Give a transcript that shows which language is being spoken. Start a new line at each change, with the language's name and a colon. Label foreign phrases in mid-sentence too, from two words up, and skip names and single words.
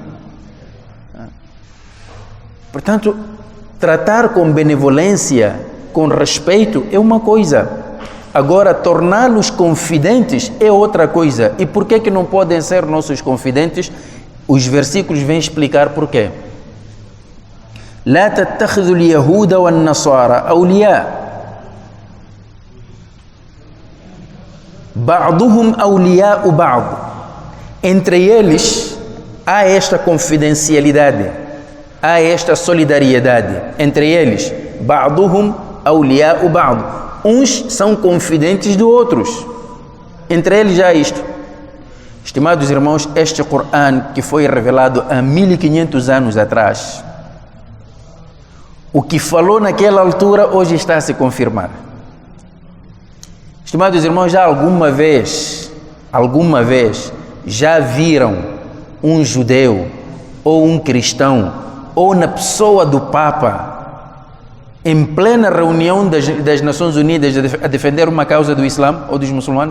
Portuguese: Portanto, tratar com benevolência, com respeito é uma coisa. Agora, torná-los confidentes é outra coisa. E por que não podem ser nossos confidentes? Os versículos vêm explicar por quê.
Arabic: لا تتخذوا اليهود والنصارى أولياء بعضهم أولياء بعض.
Portuguese: Entre eles há esta confidencialidade, há esta solidariedade entre eles.
Arabic: بعضهم أولياء بعض.
Portuguese: Uns são confidentes de outros. Entre eles já há isto. Estimados irmãos, este Corão que foi revelado há 1500 anos atrás, o que falou naquela altura hoje está a se confirmar. Estimados irmãos, já alguma vez já viram um judeu ou um cristão ou na pessoa do Papa em plena reunião das Nações Unidas a defender uma causa do Islã ou dos muçulmanos?